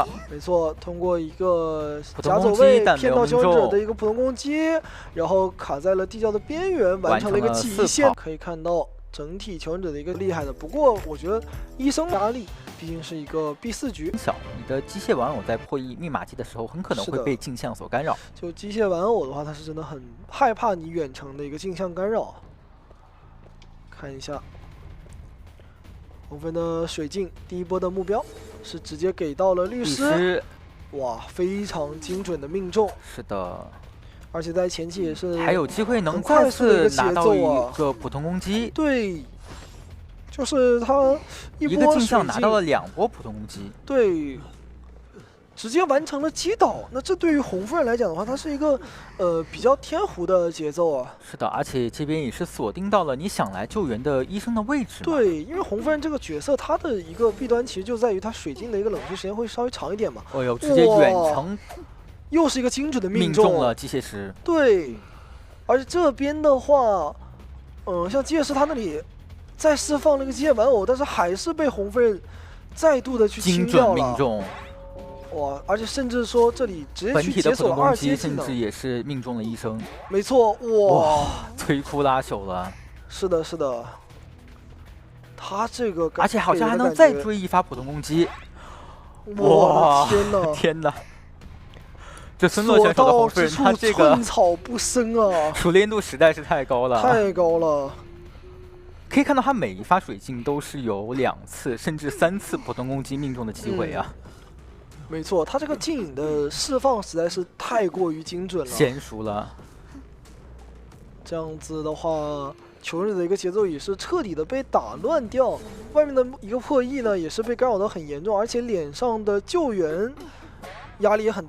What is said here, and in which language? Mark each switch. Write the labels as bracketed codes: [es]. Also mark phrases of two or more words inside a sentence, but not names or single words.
[zh] 沒錯，通過一個假走位騙到求生者的一個普通攻擊，然後卡在了地窖的邊緣，完成了一個極限。可以看到整體求生者的一個厲害的。不過我覺得醫生壓力畢竟是一個B4局。小，你的機械玩偶在破譯密碼機的時候，很可能會被鏡像所干擾。就機械玩偶的話，它是真的很害怕你遠程的一個鏡像干擾。看一下。红分的水鏡第一波的目標是直接給到了律師，哇，非常精準的命中。是的，而且在前期也是還有機會能再次拿到一個普通攻擊。對，就是他一个鏡像拿到了2波普通攻擊。對。直接完成了擊倒，那這對於紅夫人來講的話，它是一個比較天胡的節奏啊。是的，而且這邊也是鎖定到了你想來救援的醫生的位置。對，因為紅夫人這個角色，它的一個弊端其實就在於它水晶的一個冷卻時間會稍微長一點嘛。哦呦，直接遠程，又是一個精準的命中了機械師。對，而且這邊的話，像機械師他那裡再釋放了一個機械玩偶，但是還是被紅夫人再度的去清掉了。精準命中。哇！而且甚至說這裡直接去解鎖2階技能，甚至也是命中了醫生。沒錯，哇！摧枯拉朽了。是的，是的。他這個，而且好像還能再追一發普通攻擊。哇！天哪！天哪！這孫樂選手的紅夫人，他這個寸草不生啊！熟練度實在是太高了，太高了。可以看到他每一發水鏡都是有2次甚至3次普通攻擊命中的機會啊。沒錯，他這個鏡影的釋放實在是太過於精準了，嫻熟了。這樣子的話，求生者的一個節奏也是徹底的被打亂掉，外面的一個破譯呢也是被干擾得很嚴重，而且臉上的救援壓力也很大。